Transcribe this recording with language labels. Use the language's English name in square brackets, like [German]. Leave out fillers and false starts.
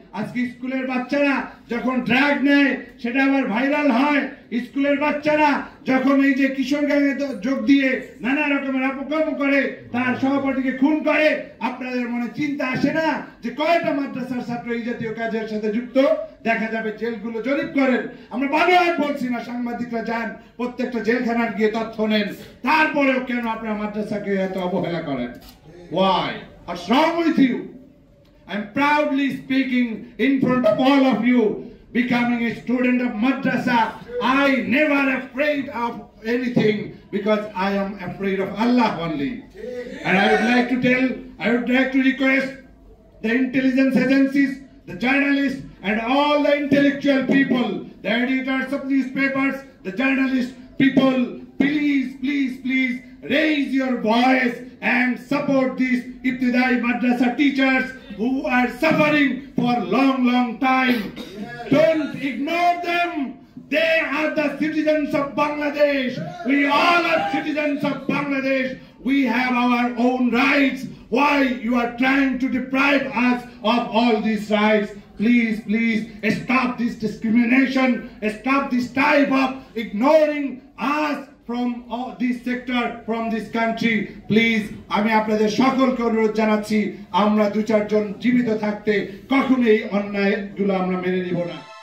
[Bangla] আজকে স্কুলের বাচ্চারা যখন ড্রাগ নেয় সেটা আবার ভাইরাল হয়, স্কুলের বাচ্চারা যখন এই যে কিশোর গ্যাংয়ে যোগ দিয়ে নানা রকমের অপকর্ম করে, তার সহপাঠীকে খুন করে, আপনাদের মনে চিন্তা আসে না যে কয়টা মাদ্রাসার ছাত্র এই জাতীয় কাজের সাথে যুক্ত? দেখা যাবে জেলগুলো জরিপ করেন। আমরা বারবার বলছি না, সাংবাদিকরা যান প্রত্যেকটা জেলখানার গিয়ে তথ্য নেন, তারপরেও কেন আপনারা মাদ্রাসাকে এত অবহেলা করেন? [English] Why? What's wrong with you? I'm proudly speaking in front of all of you. Becoming a student of madrasa, I never afraid of anything, because I am afraid of Allah only. And I would like to request the intelligence agencies, the journalists, and all the intellectual people, the editors of newspapers, the journalists, people, please, please, please raise your voice and support these Ibtidai Madrasa teachers who are suffering for long time. Don't ignore them. They are the citizens of Bangladesh. We all are citizens of Bangladesh. We have our own rights. Why you are trying to deprive us of all these rights? Please, please stop this discrimination. Stop this type of ignoring us from this sector, from this country. [Bangla] Please, আমি আপনাদের সকলকে অনুরোধ জানাচ্ছি আমরা দু চারজন জীবিত থাকতে কখনোই অন্যায়গুলো আমরা মেনে নিব না।